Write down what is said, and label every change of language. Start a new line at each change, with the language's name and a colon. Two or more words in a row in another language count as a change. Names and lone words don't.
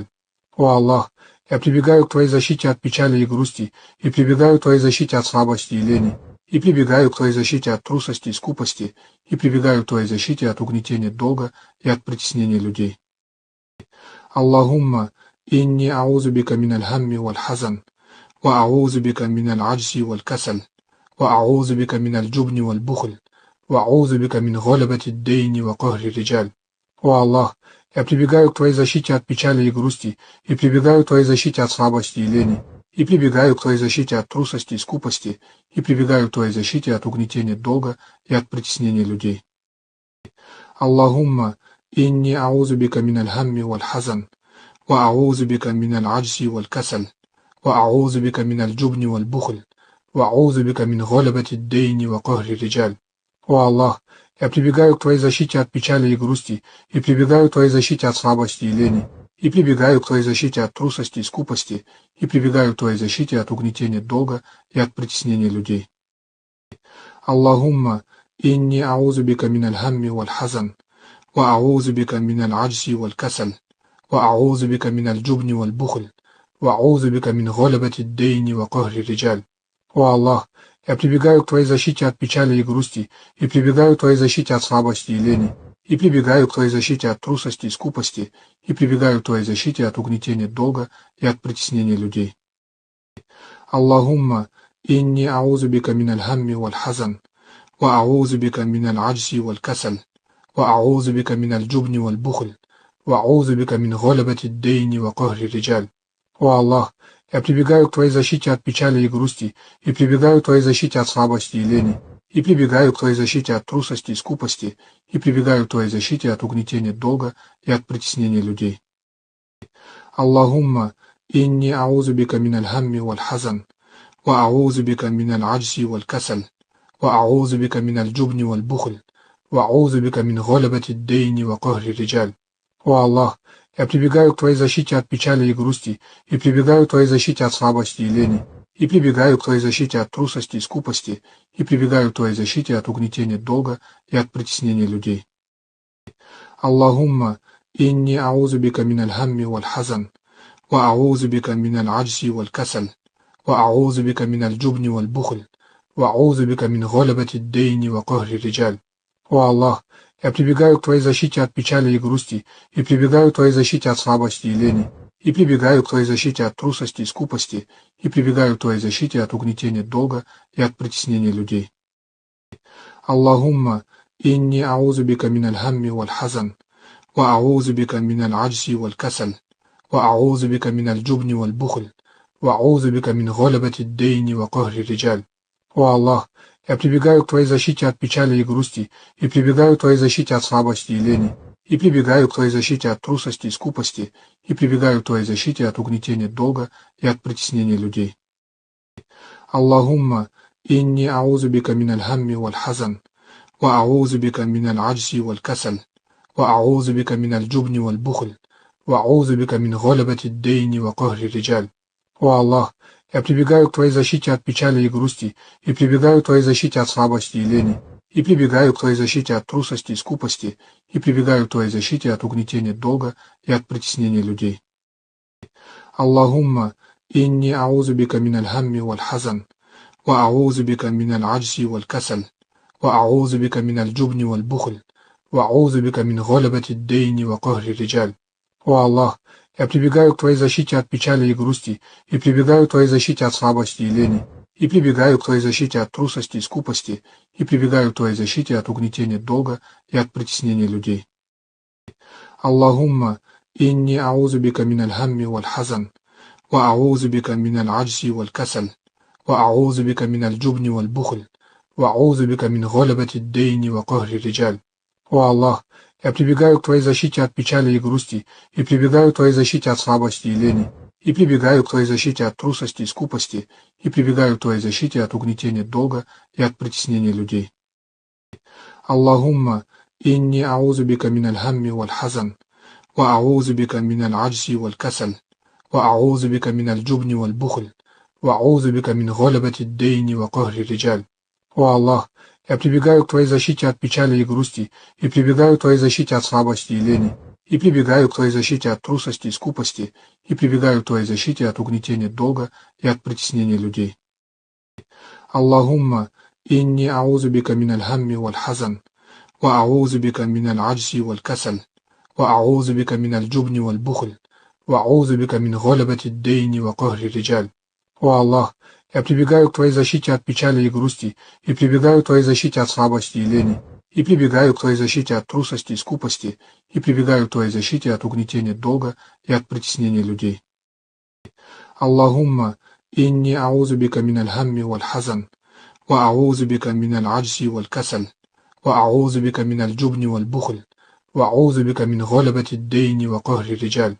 Russian: О Аллах, я прибегаю к Твоей защите от печали и грусти, и прибегаю к Твоей защите от слабости и лени, и прибегаю к Твоей защите от трусости и скупости, и прибегаю к Твоей защите от угнетения долга и от притеснения людей.
Arabic: اللهم إني أعوذ بك من الهم والحزن، وأعوذ بك من العجز والكسل، وأعوذ بك من الجبن والبخل، وأعوذ بك من غلبة الدين وقهر الرجال.
Russian: О Аллах, я прибегаю к Твоей защите от печали и грусти, и прибегаю к Твоей защите от слабости и лени, и прибегаю к Твоей защите от трусости и скупости, и прибегаю к Твоей защите от угнетения долга и от притеснения людей.
Arabic: اللهم إني أعوذ بك من الهم والحزن، وأعوذ بك من العجز والكسل، وأعوذ بك من الجبن والبخل، وأعوذ بك من غلبة الدين وقهر الرجال.
Russian: О Аллах, я прибегаю к Твоей защите от печали и грусти, и прибегаю к Твоей защите от слабости и лени, и прибегаю к Твоей защите от трусости и скупости, и прибегаю к Твоей защите от угнетения долга и от притеснения людей.
Arabic: اللهم إني أعوذ بك من الهم والحزن، وأعوذ بك من العجز والكسل، وأعوذ بك من الجبن والبخل، وأعوذ بك من غلبة الدين وقهر الرجال.
Russian: О Аллах, я прибегаю к Твоей защите от печали и грусти, и прибегаю к Твоей защите от слабости и лени, и прибегаю к Твоей защите от трусости и скупости, и прибегаю к Твоей защите от угнетения долга и от притеснения людей.
Arabic: اللهم إني أعوذ بك من الهم والحزن، وأعوذ بك من العجز والكسل، وأعوذ بك من الجبن والبخل، وأعوذ بك من غلبة الدين وقهر الرجال.
Russian: О Аллах, я прибегаю к Твоей защите от печали и грусти, и прибегаю к Твоей защите от слабости и лени, и прибегаю к Твоей защите от трусости и скупости, и прибегаю к Твоей защите от угнетения долга и от притеснения людей.
Arabic: اللهم إني أعوذ بك من الهم والحزن، وأعوذ بك من العجز والكسل، وأعوذ بك من الجبن والبخل، وأعوذ بك من غلبة الدين وقهر الرجال.
Russian: О Аллах, я прибегаю к Твоей защите от печали и грусти, и прибегаю к Твоей защите от слабости и лени, и прибегаю к Твоей защите от трусости и скупости, и прибегаю к Твоей защите от угнетения долга и от притеснения людей.
Arabic: اللهم إني أعوذ بك من الهم والحزن، وأعوذ بك من العجز والكسل، وأعوذ بك من الجبن والبخل، وأعوذ بك من غلبة الدين وقهر الرجال.
Russian: О Аллах, я прибегаю к Твоей защите от печали и грусти, и прибегаю к Твоей защите от слабости и лени, и прибегаю к Твоей защите от трусости и скупости, и прибегаю к Твоей защите от угнетения долга и от притеснения людей.
Arabic: اللهم إني أعوذ بك من الهم والحزن، وأعوذ بك من العجز والكسل، وأعوذ بك من الجبن والبخل، وأعوذ بك من غلبة الدين وقهر الرجال.
Russian: О Аллах, я прибегаю к Твоей защите от печали и грусти, и прибегаю к Твоей защите от слабости и лени, и прибегаю к Твоей защите от трусости и скупости, и прибегаю к Твоей защите от угнетения долга и от притеснения людей.
Arabic: اللهم إني أعوذ بك من الهم والحزن، وأعوذ بك من العجز والكسل، وأعوذ بك من الجبن والبخل، وأعوذ بك من غلبة الدين وقهر الرجال.
Russian: О Аллах, я прибегаю к Твоей защите от печали и грусти, и прибегаю к Твоей защите от слабости и лени, и прибегаю к Твоей защите от трусости и скупости, и прибегаю к Твоей защите от угнетения долга и от притеснения людей.
Arabic: اللهم إني أعوذ بك من الهم والحزن، وأعوذ بك من العجز والكسل، وأعوذ بك من الجبن والبخل، وأعوذ بك من غلبة الدين وقهر الرجال.
Russian: О Аллах, я прибегаю к Твоей защите от печали и грусти, и прибегаю к Твоей защите от слабости и лени, и прибегаю к Твоей защите от трусости и скупости, и прибегаю к Твоей защите от угнетения долга и от притеснения людей.
Arabic: اللهم إني أعوذ بك من الهم والحزن، وأعوذ بك من العجز والكسل، وأعوذ بك من الجبن والبخل، وأعوذ بك من غلبة الدين وقهر الرجال.
Russian: О Аллах, я прибегаю к Твоей защите от печали и грусти, и прибегаю к Твоей защите от слабости и лени, и прибегаю к Твоей защите от трусости и скупости, и прибегаю к Твоей защите от угнетения долга и от притеснения людей.
Arabic: اللهم إني أعوذ بك من الهم والحزن، وأعوذ بك من العجز والكسل، وأعوذ بك من الجبن والبخل، وأعوذ بك من غلبة الدين وقهر الرجال.
Russian: О Аллах, я прибегаю к Твоей защите от печали и грусти, и прибегаю к Твоей защите от слабости и лени, и прибегаю к Твоей защите от трусости и скупости, и прибегаю к Твоей защите от угнетения долга и от притеснения людей.
Arabic: اللهم إني أعوذ بك من الهم والحزن، وأعوذ بك من العجز والكسل، وأعوذ بك من الجبن والبخل، وأعوذ بك من غلبة الدين وقهر الرجال.
Russian: О Аллах, я прибегаю к Твоей защите от печали и грусти, и прибегаю к Твоей защите от слабости и лени, и прибегаю к Твоей защите от трусости и скупости, и прибегаю к Твоей защите от угнетения долга и от притеснения людей.
Arabic: اللهم إني أعوذ بك من الهم والحزن، وأعوذ بك من العجز والكسل، وأعوذ بك من الجبن والبخل، وأعوذ بك من غلبة الدين وقهر الرجال.